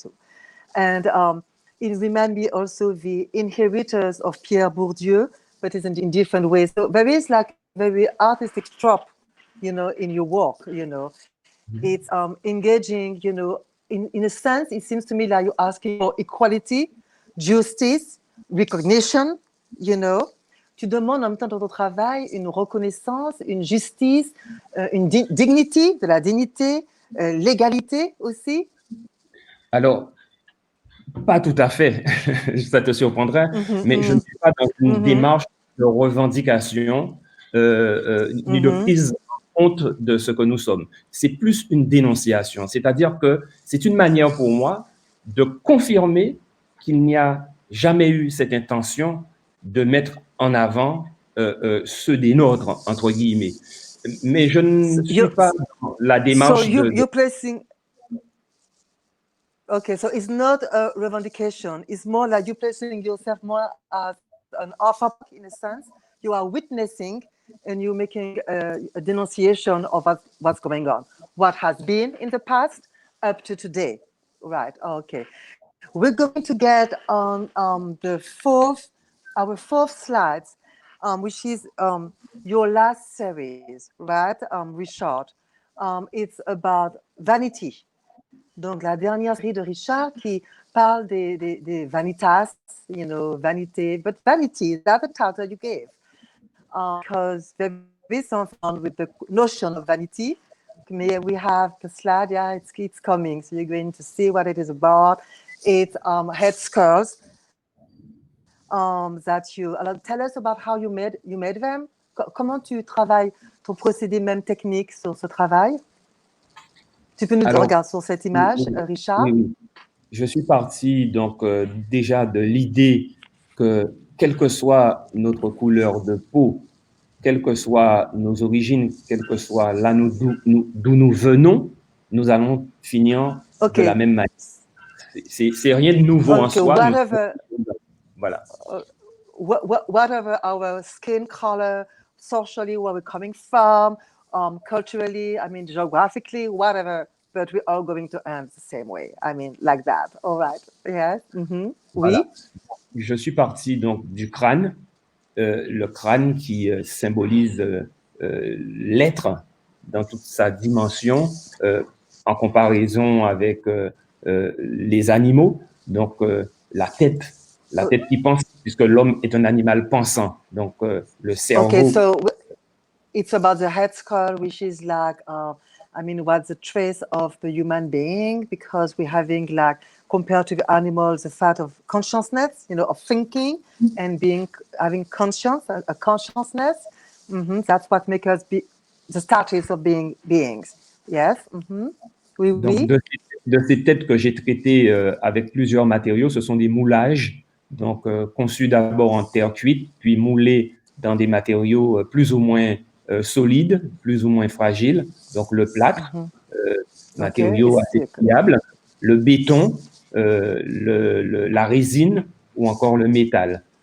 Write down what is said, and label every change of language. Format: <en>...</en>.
<en>So, and it reminds me also the inheritors of Pierre Bourdieu, but it's in different ways. So there is like very artistic trope, you know, in your work, you know. It's engaging, you know, in a sense, it seems to me like you're asking for equality, justice, recognition, you know.</en> <fr>Tu demandes en même temps dans ton travail une reconnaissance, une justice, une dignité, de la dignité, l'égalité aussi. Alors, pas tout à fait, ça te surprendrait, mais je ne suis pas dans une démarche de revendication ni de prise honte de ce que nous sommes. C'est plus une dénonciation. C'est-à-dire que c'est une manière pour moi de confirmer qu'il n'y a jamais eu cette intention de mettre en avant ceux des nôtres, entre guillemets. Mais je ne suis pas dans la démarche</fr> <en>you're placing. Okay, so it's not a revendication. It's more like you're placing yourself more as an author in a sense. You are witnessing and you're making a denunciation of what's going on, what has been in the past up to today. Right, okay. We're going to get on our fourth slide, which is your last series, right, Richard? It's about vanity.</en> <fr>Donc, la dernière série de Richard qui parle des vanitas,</fr> <en>you know, vanité, but vanity, that's the title you gave. Because there is something with the notion of vanity. We have the slide, yeah, it's coming. So you're going to see what it is about. It's head skulls that you tell us about how you made them.</en> <fr>Comment tu travailles ton procédé même technique sur ce travail? Tu peux nous regarder sur cette image, Richard? Oui. Je suis parti donc déjà de l'idée que quelle que soit notre couleur de peau, quelles que soient nos origines, quelle que soit là d'où nous venons, nous allons finir de la même manière. C'est rien de nouveau en soi. Voilà.</fr> <en>Whatever our skin color, socially, where we're coming from, culturally, I mean, geographically, whatever, but we're all going to end the same way. I mean, like that. All right. Yes. Mm-hmm.</en> <fr>Voilà. Oui. Je suis parti donc du crâne, le crâne qui symbolise l'être dans toute sa dimension, en comparaison avec les animaux. Donc, la tête qui pense, puisque l'homme est un animal pensant. Donc, le cerveau.</fr> <en>Okay, so it's about the head skull, which is like, I mean, what's the trace of the human being? Because we're having, like, compared to the animals, the fact of consciousness, you know, of thinking and having conscience, a consciousness. Mm-hmm. That's what makes us be the status of being beings. Yes. Mm-hmm.</en> <fr>Oui, Donc, oui. de ces têtes que j'ai traitées avec plusieurs matériaux, ce sont des moulages, donc conçus d'abord en terre cuite, puis moulés dans des matériaux plus ou moins solides, plus ou moins fragiles. Donc, le plâtre, matériau assez fiable, le béton, la résine ou encore le métal.</fr>